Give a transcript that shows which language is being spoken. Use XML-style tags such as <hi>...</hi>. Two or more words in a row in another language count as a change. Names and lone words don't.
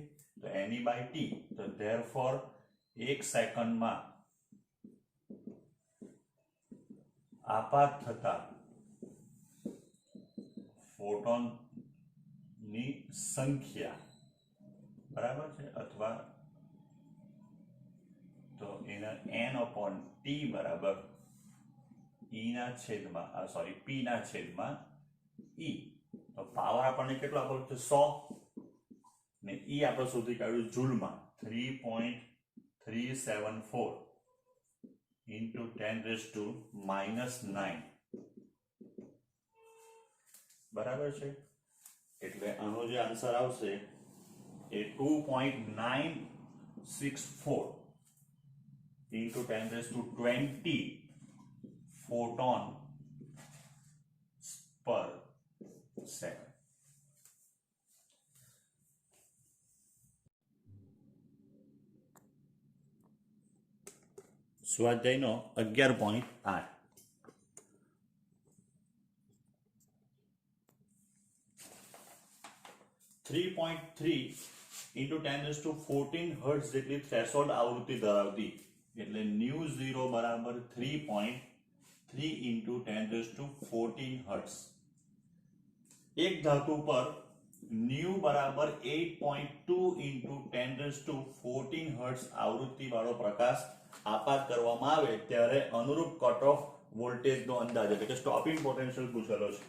<gu>તો Ne by T. તો therefore 1 સેકન્ડમાં આપાત થતા ફોટોનની સંખ્યા બરાબર છે અથવા તો એના n/t બરાબર E ના છેદમાં P ના છેદમાં E. તો પાવર આપણને કેટલો આપેલો છે 100 ને E આપણે શોધી કાઢ્યું જૂલમાં 3.374 into 10 to minus 9 બરાબર છે. એટલે આનો જે આન્સર આવશે એ 2.964 into 10 to 20</gu> <en>photon per second.</en> <gu>સ્વાધ્યાયનો 11.8 3.3 into 10 to 14 હર્ટ્ઝ જેટલી થ્રેશોલ્ડ આવૃત્તિ ધરાવતી એટલે ન્યુ 0 બરાબર 3.3 into 10 to 14 હર્ટ્ઝ. એક ધાતુ પર ન્યુ બરાબર 8.2 into 10⁻14 હર્ટ્ઝ આવૃત્તિ વાળો પ્રકાશ આપાત કરવામાં આવે ત્યારે અનુરૂપ</gu> <en>cut off voltage</en> <gu>નો અંદાજ એટલે કે</gu> <en>stopping potential</en> <gu>પૂછેલો છે.</gu>